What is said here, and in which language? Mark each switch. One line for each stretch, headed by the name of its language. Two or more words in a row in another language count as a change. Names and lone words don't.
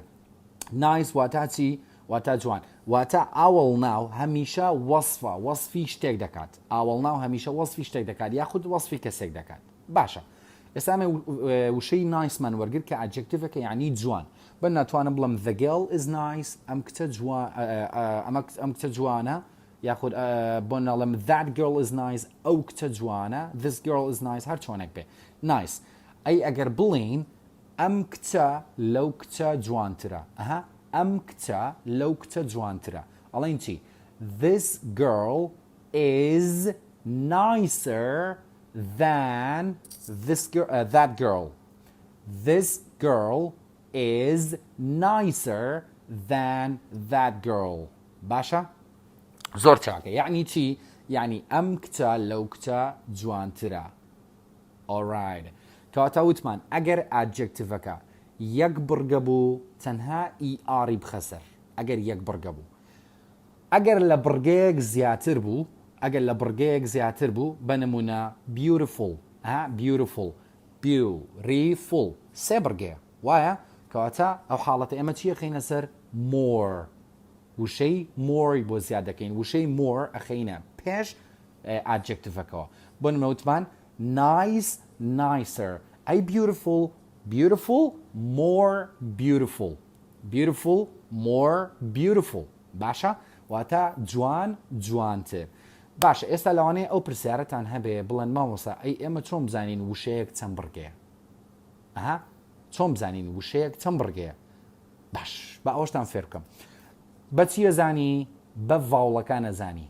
Central Kurdish: نایس واتە چی؟ واتە جوان. واتە ئاوەڵناو هەمیشە وەصفی شتێک دەکات. ئاوەڵناو هەمیشە وەصفی شتێک دەکات یاخود وەصفی کەسێک دەکات. باشە. ئێستا ئەمە وشەی نایسمان وەرگرت کە adjectivەکە یعنی جوان. بە ناتوانم بڵم
English: the girl is nice
Central Kurdish: ئەم کچە جوانە یاخود بۆ ناڵم
English: that girl is nice
Central Kurdish: ئەو کچە جوانە
English: this girl is nice
Central Kurdish: هەر چۆنێک بێ. nice. ئەی ئەگەر بڵین ئەم کچە لەو کچە جوانترە. ئەم کچە لەو کچە جوانترە. ئەڵێن چی؟
English: This girl is nicer than that girl. This girl is nicer than that girl.
Central Kurdish: باشە؟ زۆر چاکە. یعنی چی؟ یعنی ئەم کچە لەو کچە جوانترە. Alright. کەواتە وتمان ئەگەر adjectivەکە یەک بڕگە بوو تەنها ئی'ری بخەسەر. ئەگەر یەک بڕگە بوو. ئەگەر لە بڕگەیەک زیاتر بوو بەنمونە beautiful. beautiful 3 بڕگەیە. وایە؟ کەواتە ئەو حاڵەتە ئێمە چیە خەینە سەر more. وشەی more بۆ زیاد دەکەین. وشەی more ئەخەینە پێش adjectivەکەەوە. بۆ نمونە وتمان nicer.
English: ئەی beautiful more beautiful.
Central Kurdish: باشە؟ واتە جوانتر. باشە ئێستا لەوانەیە ئەو پرسیارەتان هەبێ بڵێن مامۆستا ئەی ئێمە چۆن بزانین وشەیەک چەند بڕگەیە؟ چۆن بزانین وشەیەک چەند بڕگەیە؟ باش بە ئەوەشتان فێر بکەم. بە چیە زانی؟ بە ڤاوڵەکان ئەزانی.